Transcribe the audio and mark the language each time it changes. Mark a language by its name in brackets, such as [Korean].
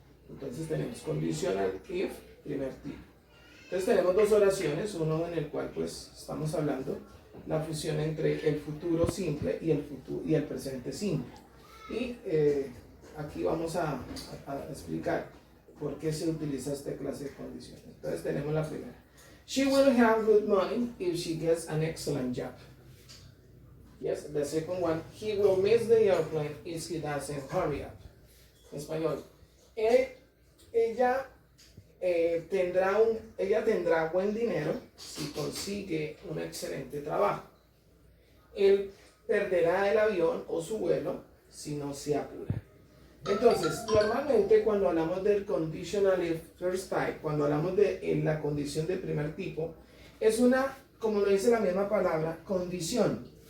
[Spanish] Entonces tenemos conditional if primer tipo. Entonces tenemos dos oraciones, uno en el cual pues estamos hablando la fusión entre el futuro simple y el presente simple. Y aquí vamos a explicar por qué se utiliza esta clase de condiciones. Entonces tenemos la primera. [English] She will have good money if she gets an excellent job. Yes, the second one. He will miss the airplane if he doesn't hurry up. [Spanish] En español. Ella tendrá buen dinero si consigue un excelente trabajo. Él perderá el avión o su vuelo si no se apura. Entonces, normalmente cuando hablamos del conditional if first type, cuando hablamos de la condición de primer tipo, es una, como lo dice la misma palabra, condición.